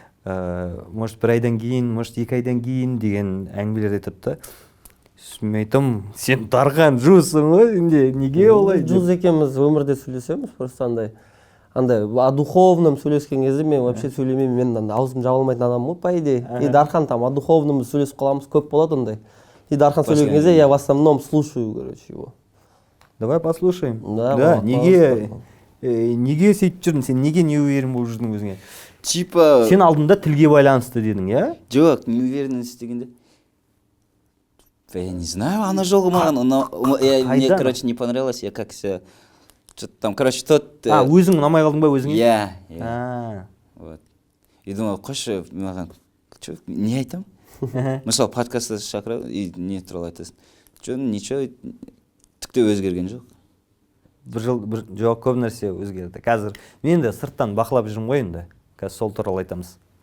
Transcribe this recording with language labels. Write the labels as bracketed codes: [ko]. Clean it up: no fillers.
[kk] Может, 1 айдан кейін, может, 2 айдан кейін деген әңгімелер айтады да. Мен айтам, сен Дархан Джузсың ғой, неге олай? Джуз екенбіз өмірде сөйлесеміз, просто андай [ru] о духовном [kk] сөйлескен кезде мен [ru] вообще [kk] сөйлемеймін, мен аузым жабылмайтын адам ғой, [ru] по идее. [kk] И Дархан [ru] там о духовном [kk] сөйлесіп қаламыз, көп болады ондай. [ru] И Дархан [kk] сөйлеген кезде [ru] я в основном слушаю, короче, его. Давай послушаем. [kk] Да, неге сөйтіп жүрдің, сен неге неуверен болып жүрдің өзіңе? [ru] Типа [kk] сен алдында тілге байланысты дедің, иә? Жоқ, неуверенность дегенде. [ru] Я не знаю, [kk] она жолғы маған, [ru] мне, короче, не понравилось, я как себя что-то там, короче, тот... [kk] өзің ұнамай қалдың ба өзіңе? Иә. Вот. [ru] И думал, [kk] қойшы, маған, не айтам? Мысалы, подкастты шақырады, и не туралы айтасың. Ничего, түкте өзгерген жоқ. 1 жыл, жоқ, көп нәрсе өзгерді. Қазір мен де сырттан бақылап жүрмін ғой енді. Қазір сол туралы айтамыз.